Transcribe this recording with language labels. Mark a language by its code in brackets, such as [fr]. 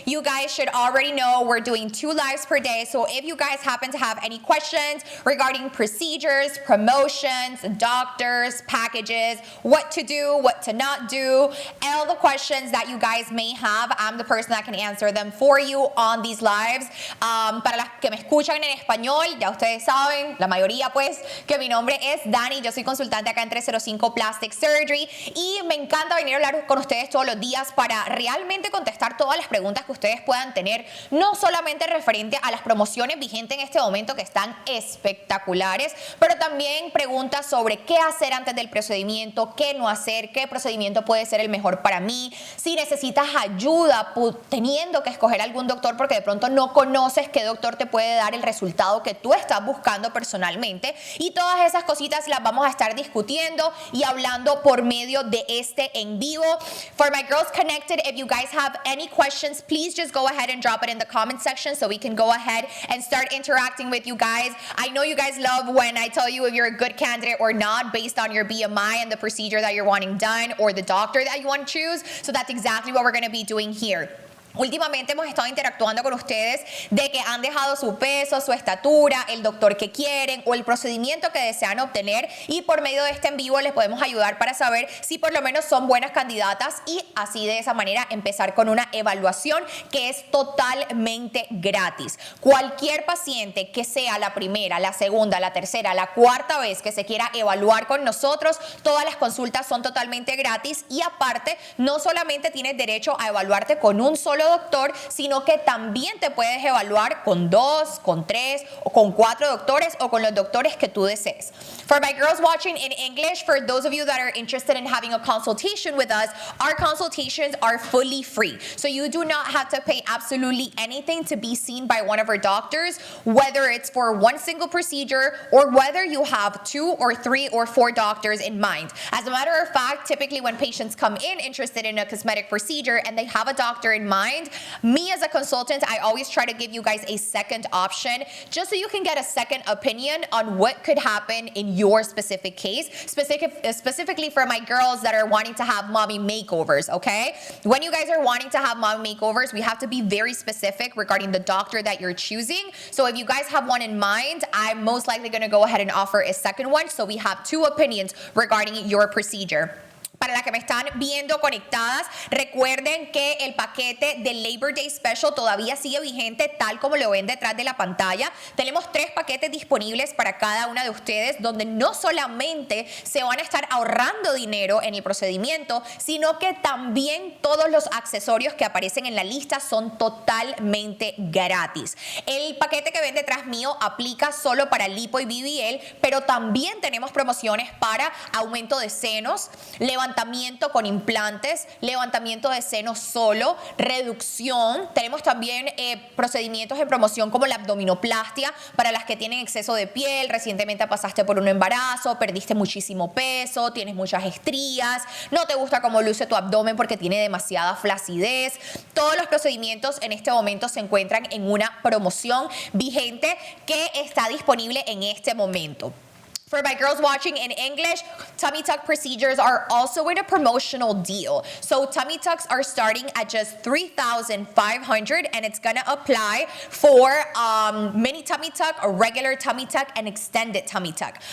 [en] You guys should already know we're doing 2 lives per day, so if you guys happen to have any questions regarding procedures, promotions, doctors, packages, what to do, what to not do, all the questions that you guys may have, I'm the person that can answer them for you on these lives. [es] Para las que me escuchan en español, ya ustedes saben, la mayoría pues, que mi nombre es Dani, yo soy consultante acá en 305 Plastic Surgery y me encanta venir a hablar con ustedes todos los días para realmente contestar todas las preguntas que ustedes puedan tener, no solamente referente a las promociones vigentes en este momento que están espectaculares, pero también preguntas sobre qué hacer antes del procedimiento, qué no hacer, qué procedimiento puede ser el mejor para mí, si necesitas ayuda teniendo que escoger algún doctor porque de pronto no conoces qué doctor te puede dar el resultado que tú estás buscando personalmente, y todas esas cositas las vamos a estar discutiendo y hablando por medio de este en vivo. [en] For my girls connected, if you guys have any questions, please just go ahead and drop it in the comment section so we can go ahead and start interacting with you guys. I know you guys love when I tell you if you're a good candidate or not based on your BMI and the procedure that you're wanting done or the doctor that you want to choose. So that's exactly what we're going to be doing here. [es] Últimamente hemos estado interactuando con ustedes de que han dejado su peso, su estatura, el doctor que quieren o el procedimiento que desean obtener, y por medio de este en vivo les podemos ayudar para saber si por lo menos son buenas candidatas y así de esa manera empezar con una evaluación que es totalmente gratis. Cualquier paciente que sea la primera, la segunda, la tercera, la cuarta vez que se quiera evaluar con nosotros, todas las consultas son totalmente gratis y aparte no solamente tienes derecho a evaluarte con un solo solo doctor, sino que también te puedes evaluar con 2, con 3 o con 4 doctores o con los doctores que tú desees. [en] For my girls watching in English, for those of you that are interested in having a consultation with us, our consultations are fully free. So you do not have to pay absolutely anything to be seen by one of our doctors, whether it's for one single procedure or whether you have 2 or 3 or 4 doctors in mind. As a matter of fact, typically when patients come in interested in a cosmetic procedure and they have a doctor in mind, me as a consultant, I always try to give you guys a second option just so you can get a second opinion on what could happen in your specific case, specifically for my girls that are wanting to have mommy makeovers, okay? When you guys are wanting to have mommy makeovers, we have to be very specific regarding the doctor that you're choosing. So if you guys have one in mind, I'm most likely gonna go ahead and offer a second one, so we have 2 opinions regarding your procedure. [es] Para las que me están viendo conectadas, recuerden que el paquete del Labor Day Special todavía sigue vigente tal como lo ven detrás de la pantalla. Tenemos 3 paquetes disponibles para cada una de ustedes donde no solamente se van a estar ahorrando dinero en el procedimiento, sino que también todos los accesorios que aparecen en la lista son totalmente gratis. El paquete que ven detrás mío aplica solo para lipo y BBL, pero también tenemos promociones para aumento de senos, levantamiento con implantes, levantamiento de senos solo, reducción. Tenemos también procedimientos en promoción como la abdominoplastia para las que tienen exceso de piel, recientemente pasaste por un embarazo, perdiste muchísimo peso, tienes muchas estrías, no te gusta cómo luce tu abdomen porque tiene demasiada flacidez. Todos los procedimientos en este momento se encuentran en una promoción vigente que está disponible en este momento. [en] For my girls watching in English, tummy tuck procedures are also in a promotional deal. So tummy tucks are starting at just $3,500 and it's gonna apply for mini tummy tuck, a regular tummy tuck, and extended tummy tuck.